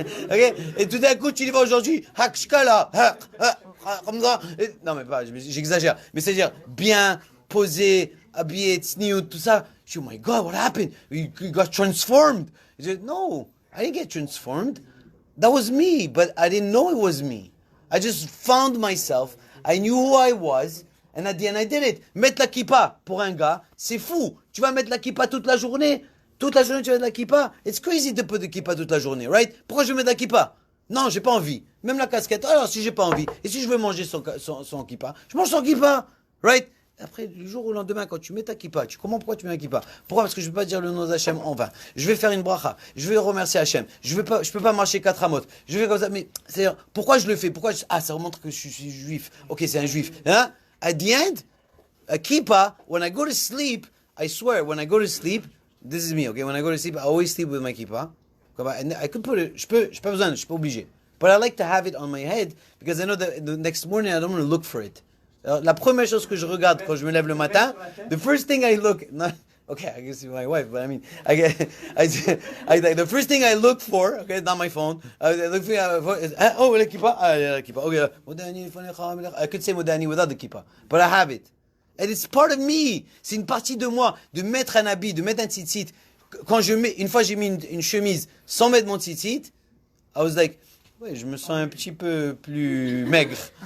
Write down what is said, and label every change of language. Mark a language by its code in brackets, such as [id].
[fr] Ok? Et tout d'un coup, tu les vois aujourd'hui, hakshkala, comme ça. Non, mais pas, j'exagère. Mais c'est-à-dire, bien posé, habillé, sniout, tout ça. Je dis, [en] oh my God, what happened? You got transformed. He said, no, I didn't get transformed. That was me, but I didn't know it was me. I just found myself. I knew who I was, and at the end I did it. [fr] Mettre la kippa pour un gars, c'est fou. Tu vas mettre la kippa toute la journée. Toute la journée, tu vas mettre la kippa. [en] It's crazy [fr] de put de kippa toute la journée, [en] right? [fr] Pourquoi je vais mettre la kippa? Non, j'ai pas envie. Même la casquette. Alors, si j'ai pas envie, et si je veux manger sans kippa, je mange sans kippa, [en] right? [fr] Après, du jour au lendemain, quand tu mets ta kippa, tu comprends pourquoi tu mets la kippa? Pourquoi? Parce que je ne peux pas dire le nom d'Hachem en vain. Je vais faire une bracha. Je vais remercier Hachem. Je peux pas marcher 4 amot. Je vais comme ça. Mais, c'est-à-dire, pourquoi je le fais? Ah, ça remonte que je suis juif. Ok, c'est un juif. Hein? [en] At the end, a kippa, when I go to sleep, I swear, when I go to sleep, this is me, okay? When I go to sleep, I always sleep with my kippa. I could put it, [fr] je peux pas besoin, je suis pas obligé. [en] But I like to have it on my head, because I know that the next morning, I don't want to look for it. [fr] Alors, la première chose que je regarde quand je me lève le matin, [en] the first thing I look, okay, I guess it's my wife, but I mean, the first thing I look for, okay, not my phone, the kippa, okay, I could say modani without the kippa, but I have it. And it's part of me. [fr] C'est une partie de moi, de mettre un habit, de mettre un tzitzit. Une fois j'ai mis une chemise sans mettre mon tzitzit, [en] I was like, [fr] ouais, je me sens un petit peu plus maigre.